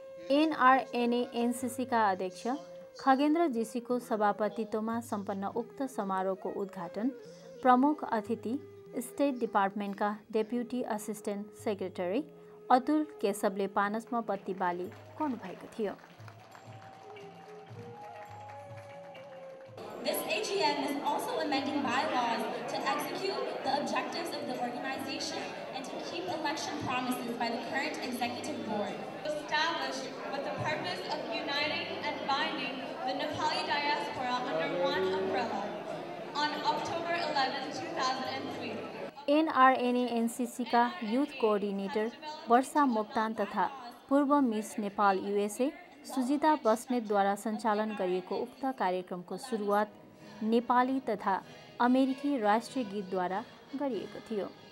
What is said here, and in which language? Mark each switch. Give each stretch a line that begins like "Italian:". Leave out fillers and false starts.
Nepali: NRNA NCC का अध्यक्ष खगेन्द्र जीसीको सभापतित्वमा सम्पन्न उक्त समारोहको उद्घाटन प्रमुख अतिथि state डिपार्टमेन्टका deputy assistant secretary Atul केशवले पानसमा बत्ती बाली गर्नुभएको थियो।
English: This AGM is also amending bylaws to execute the objectives of the organization and to keep election promises by the current executive board. Established with the purpose of uniting and binding the Nepali diaspora under one umbrella on October 11, 2003.
Nepali: NRNA NCC का youth coordinator वर्षा मोक्तान तथा पूर्व miss Nepal USA Sujita बस्नेतद्वारा सञ्चालन गरिएको उक्त कार्यक्रमको सुरुवात नेपाली तथा अमेरिकी राष्ट्रिय गीतद्वारा गरिएको थियो।